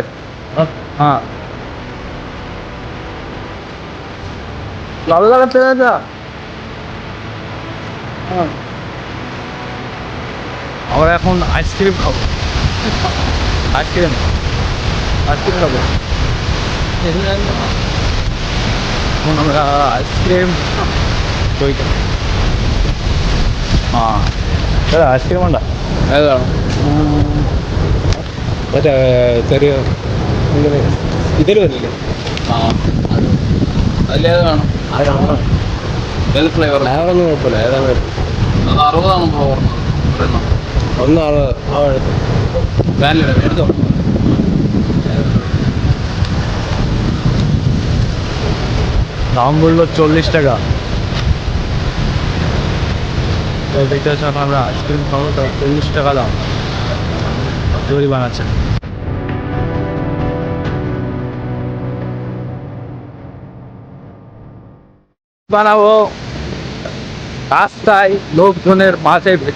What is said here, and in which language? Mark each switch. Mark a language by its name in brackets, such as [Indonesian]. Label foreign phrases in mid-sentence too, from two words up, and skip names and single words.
[Bangla] হ্যাঁ, ভালো লাগাতে যা। হ্যাঁ, আমরা এখন আইসক্রিম খাবো। আইসক্রিম খাবো। এখন আমরা আইসক্রিম [Malayalam] ഐസ്ക്രീം ഉണ്ടോ? ഏതാണ്? മറ്റേ ചെറിയ ഇതിൽ വരില്ലേ? അതിലേതാണ്? ഏത് ഫ്ലേവർ? ഫ്ലേവറൊന്നും കുഴപ്പമില്ല, ഏതാണ്? അത് 60 ഒന്ന് 60 വാനില എടുത്തോ. [Bangla] দাম বললো 40 টাকা। তো দেখতে পাচ্ছি আমরা আইসক্রিম খাবো, তো 40 টাকা দাম। তৈরি বানাচ্ছে। বানাবো রাস্তায় লোকজনের মাঝে ভিডিও।